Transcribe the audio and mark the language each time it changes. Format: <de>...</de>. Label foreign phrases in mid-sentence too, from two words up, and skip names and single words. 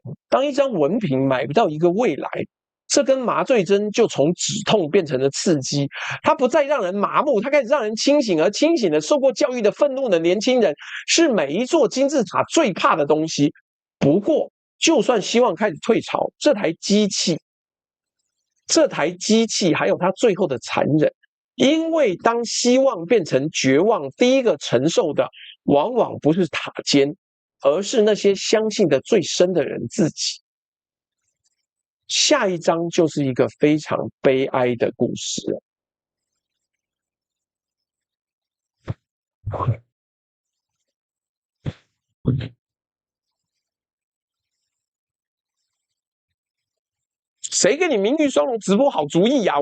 <zh>當一張文憑買不到一個未來，這根麻醉針就從止痛變成了刺激，它不再讓人麻木，它開始讓人清醒，而清醒的受過教育的憤怒的年輕人是每一座金字塔最怕的東西。不過就算希望開始退潮，這台機器還有它最後的殘忍，因為當希望變成絕望，第一個承受的往往不是塔尖，而是那些相信的最深的人自己。下一章就是一个非常悲哀的故事了。誰給你明玉雙龍直播好主意啊？</zh>